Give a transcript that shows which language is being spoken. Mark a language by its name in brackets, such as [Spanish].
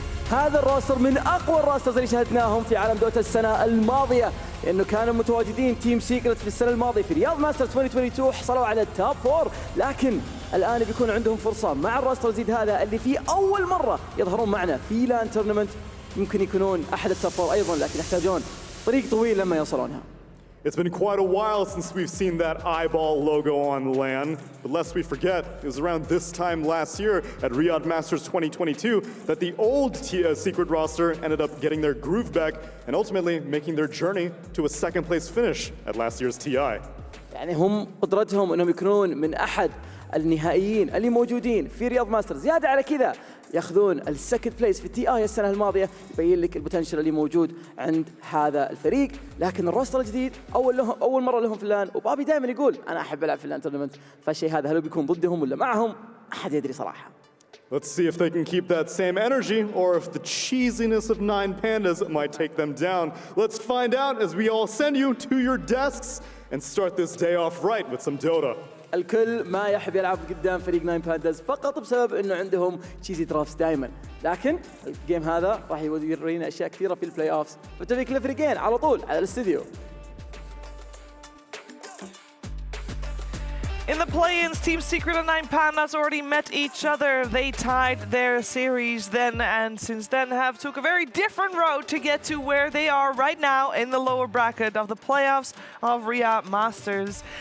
[Arabic] هذا الراستر من أقوى الراسترز اللي شاهدناهم في عالم دوتا السنة الماضية، لأنه كانوا متواجدين تيم سيكرت في السنة الماضية في رياض ماسترز 2022 حصلوا على التوب 4، لكن الآن بيكون عندهم فرصة مع الراستر الجديد هذا اللي فيه أول مرة يظهرون معنا في لان تورنمنت، يمكن يكونون أحد التوب 4 أيضا، لكن يحتاجون طريق طويل لما يوصلونها. [English] It's been quite a while since we've seen that eyeball logo on LAN, but lest we forget, it was around this time last year at Riyadh Masters 2022 that the old Secret roster ended up getting their groove back and ultimately making their journey to a second place finish at last year's TI. [Arabic] يعني هم قدرتهم انهم يكونون من احد النهائيين اللي موجودين في رياض ماسترز، زيادة على كذا ياخذون السكند بليس في التي اي السنه الماضيه، يبين لك البوتنشل اللي موجود عند هذا الفريق. لكن الروستر الجديد اول مره لهم في اللان، وبابي دائما يقول انا احب العب في اللان تورنمنت، فالشيء هذا هل بيكون ضدهم ولا معهم؟ ما حد يدري صراحه. [English] Let's see if they can keep that same energy, or if the cheesiness of 9Pandas might take them down. Let's find out as we all send you to your desks and start this day off right with some Dota. [Arabic] الكل ما يحب يلعب قدام فريق 9 بانداز فقط بسبب انه عندهم تشيزي درافts دائما، لكن الجيم هذا راح يورينا اشياء كثيره في البلاي اوفز. بالتوفيق للفريقين على طول على الاستديو. [English] In the play-ins, Team Secret and 9Pandas already met each other. They tied their series then, and since then have took a very different road to get to where they are right now in the lower bracket of the playoffs of Riyadh Masters.